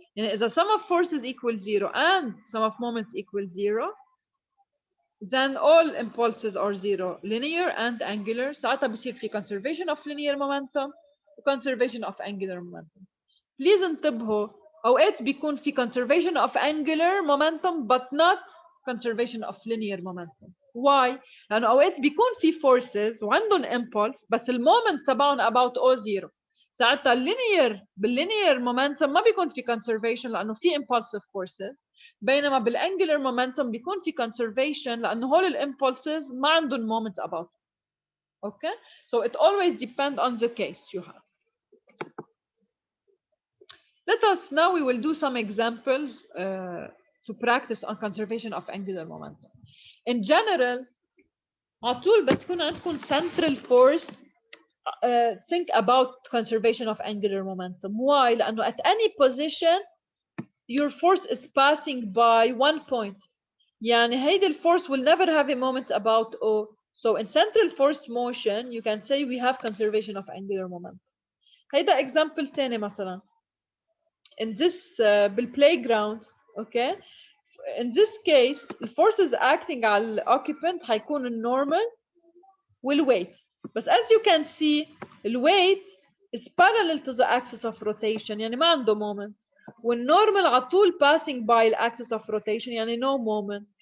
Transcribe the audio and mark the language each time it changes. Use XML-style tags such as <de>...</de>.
<ar>يعني إذا</ar> <en>sum of forces equals 0 and sum of moments equals 0, then all impulses are 0, linear and angular.</en> <ar>ساعتها بصير في</ar> <en>conservation of linear momentum و conservation of angular momentum. Please</en> <ar>انتبهوا أوقات بيكون في</ar> <en>conservation of angular momentum but not conservation of linear momentum. Why?</en> <ar>لأنه أوقات بيكون في forces وعندهم impulse بس المومنت تبعهم about O0. ساعتها بالlinear momentum ما بيكون في conservation لأنه في impulsive forces بينما بالangular momentum بيكون في conservation لأنه هول الimpulses ما عندهم moment about.</ar> <en>Okay? So it always depends on the case you have. Let us now we will do some examples to practice on conservation of angular momentum. In general</en> <ar>عطول بس يكون عندكم</ar> <en>central force think about conservation of angular momentum. Why? لأنه at any position your force is passing by one point.</en> <ar>يعني هيدي</ar> <en>force will never have a moment about O. So in central force motion you can say we have conservation of angular momentum.</en> <ar>هيدا example تاني مثلا.</ar> <en>In this بالplayground, okay? In this case the forces acting على occupant هيكون الnormal والweight. But as you can see the weight is parallel to the axis of rotation</en> <ar>يعني ما عنده</ar> <en>moment والnormal على طول passing by the axis of rotation يعني no moment.</en>